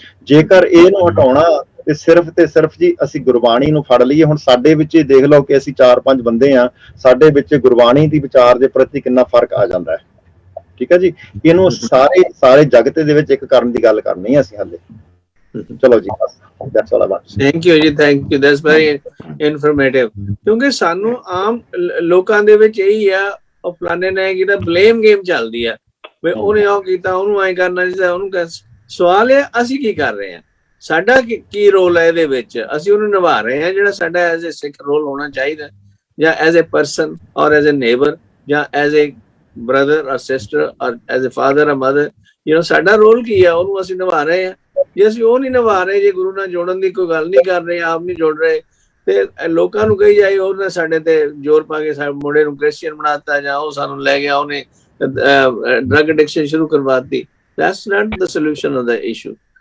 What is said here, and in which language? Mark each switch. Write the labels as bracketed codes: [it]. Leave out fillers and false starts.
[pa] ਜੇਕਰ ਇਹਨੂੰ ਹਟਾਉਣਾ ਤੇ ਸਿਰਫ ਜੀ ਅਸੀਂ ਗੁਰਬਾਣੀ ਨੂੰ ਫੜ ਲਈਏ। ਹੁਣ ਸਾਡੇ ਵਿੱਚ ਹੀ ਦੇਖ ਲਓ ਕਿ ਅਸੀਂ 4-5 ਬੰਦੇ ਆ, ਸਾਡੇ ਵਿੱਚ ਗੁਰਬਾਣੀ ਦੀ ਵਿਚਾਰ ਦੇ ਪ੍ਰਤੀ ਕਿੰਨਾ ਫਰਕ ਆ ਜਾਂਦਾ ਹੈ। ਠੀਕ ਹੈ ਜੀ, ਇਹਨੂੰ ਸਾਰੇ ਜਗਤ ਦੇ ਵਿੱਚ ਇੱਕ ਕਰਨ ਦੀ ਗੱਲ ਕਰਨੀ ਹੈ ਅਸੀਂ ਹਾਲੇ। ਚਲੋ ਜੀ, [en] that's all I want. Thank you ਜੀ, thank you, that's very informative। [pa] ਕਿਉਂਕਿ ਸਾਨੂੰ ਆਮ ਲੋਕਾਂ ਦੇ ਵਿੱਚ ਇਹੀ ਆ, ਉਹ ਫਲਾਣੇ ਨੇ ਕੀਤਾ, ਬਲੇਮ ਗੇਮ ਚੱਲਦੀ ਆ ਵੀ ਉਹਨੇ ਉਹ ਕੀਤਾ, ਉਹਨੂੰ ਐਂ ਕਰਨਾ ਚਾਹੀਦਾ, ਉਹਨੂੰ ਸਵਾਲ ਹੈ ਅਸੀਂ ਕੀ ਕਰ ਰਹੇ ਹਾਂ, ਸਾਡਾ ਕੀ ਰੋਲ ਹੈ ਇਹਦੇ ਵਿੱਚ, ਅਸੀਂ ਉਹਨੂੰ ਨਿਭਾ ਰਹੇ ਹਾਂ ਜਿਹੜਾ ਸਾਡਾ ਐਜ਼ ਏ ਸਿੱਖ ਰੋਲ ਹੋਣਾ ਚਾਹੀਦਾ, ਜਾਂ ਐਜ਼ ਏ ਪਰਸਨ ਔਰ ਐਜ਼ ਏ ਨੇਬਰ, ਜਾਂ ਐਜ਼ ਏ ਬ੍ਰਦਰ ਔਰ ਸਿਸਟਰ ਔਰ ਐਜ਼ ਏ ਫਾਦਰ ਔਰ ਮਦਰ, ਸਾਡਾ ਰੋਲ ਕੀ ਹੈ, ਉਹਨੂੰ ਅਸੀਂ ਨਿਭਾ ਰਹੇ ਹਾਂ। ਜੇ ਅਸੀਂ ਉਹ ਨਹੀਂ ਨਿਭਾ ਰਹੇ, ਜੇ ਗੁਰੂ ਨਾਲ ਜੋੜਨ ਦੀ ਕੋਈ ਗੱਲ ਨਹੀਂ ਕਰ ਰਹੇ, ਆਪ ਨਹੀਂ ਜੋੜ ਰਹੇ, ਤੇ ਲੋਕਾਂ ਨੂੰ ਕਹੀ ਜਾਏ ਉਹਨੇ ਸਾਡੇ ਤੇ ਜ਼ੋਰ ਪਾ ਕੇ ਸਾਡੇ ਮੁੰਡੇ ਨੂੰ ਕ੍ਰਿਸਚੀਅਨ ਬਣਾਤਾ, ਜਾਂ ਉਹ ਸਾਨੂੰ ਲੈ ਗਿਆ, ਉਹਨੇ ਡਰਗ ਐਡਿਕਸ਼ਨ ਸ਼ੁਰੂ ਕਰਵਾਤੀ। [en] That's not the solution of the issue।